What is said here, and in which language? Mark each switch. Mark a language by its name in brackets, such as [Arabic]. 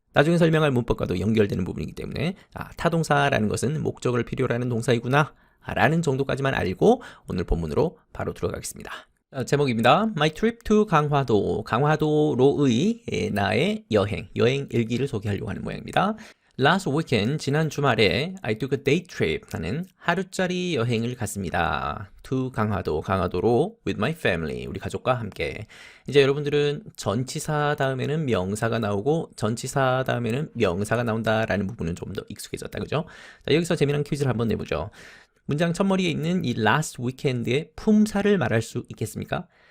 [Korean] 나중에 설명할 문법과도 연결되는 부분이기 때문에 타동사라는 것은 목적어를 필요로 하는 동사이구나 라는 정도까지만 알고 오늘 본문으로 바로 들어가겠습니다. 제목입니다. [English] My trip to [Korean] 강화도, 강화도로의 나의 여행 일기를 소개하려고 하는 모양입니다. [English] Last weekend, [Korean] 지난 주말에 [English] I took a day trip, [Korean] 나는 하루짜리 여행을 갔습니다. [English] To 강화도로 with my family, [Korean] 우리 가족과 함께. 이제 여러분들은 전치사 다음에는 명사가 나오고 전치사 다음에는 명사가 나온다라는 부분은 좀 더 익숙해졌다, 그죠? 자, 여기서 재미난 퀴즈를 한번 내보죠. 문장 첫머리에 있는 이 last weekend의 품사를 말할 수 있겠습니까?